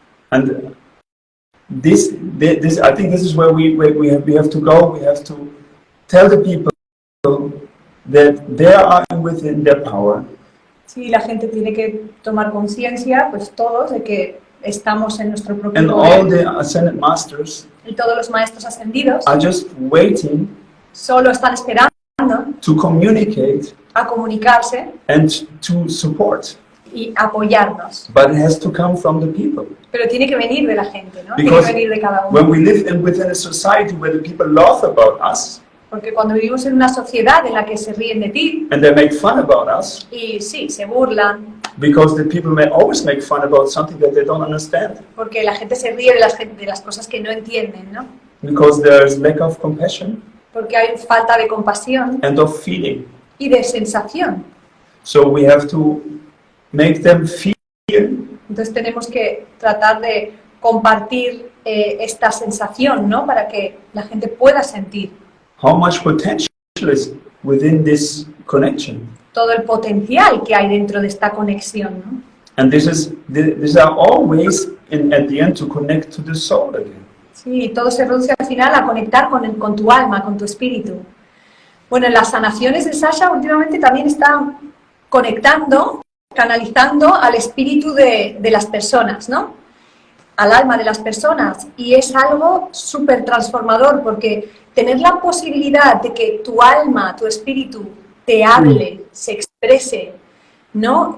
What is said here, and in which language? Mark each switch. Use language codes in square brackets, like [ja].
[en] And this I think this is where we have to go. We have to tell the people that they are within their power, [es] Sí, la gente tiene que tomar conciencia, pues todos, de que estamos en nuestro propio [en] and all [es] poder. [en] the ascended masters [es] Y todos los maestros ascendidos [en] are just waiting [es] solo están esperando [en] to communicate [es] a comunicarse [en] and to support. [es] y apoyarnos. [en] But it has to come from the people. [es] Pero tiene que venir de la gente, ¿no? Tiene [en] Because [es] que venir de cada uno. [en] when we live within a society where the people laugh about us [es] Porque cuando vivimos en una sociedad en la que se ríen de ti, [en] and they make fun about us, [es] y sí, se burlan, [en] because the people may always make fun about something that they don't understand, [es] porque la gente se ríe de las cosas que no entienden, ¿no? [en] because there's lack of compassion [es] Porque hay falta de compasión [en] and of feeling. [es] y de sensación. [en] So we have to make them feel [es] Entonces tenemos que tratar de compartir esta sensación, ¿no? Para que la gente pueda sentir [en] how much potential is within this connection. [es] todo el potencial que hay dentro de esta conexión, ¿no? [en] And these are all ways at the end to connect to the soul again. [es] Sí, todo se reduce al final a conectar con tu alma, con tu espíritu. Bueno, en las sanaciones de Sasha últimamente también está conectando, canalizando al espíritu de las personas, ¿no? Al alma de las personas. Y es algo súper transformador, porque tener la posibilidad de que tu alma, tu espíritu, te hable, se exprese, ¿no?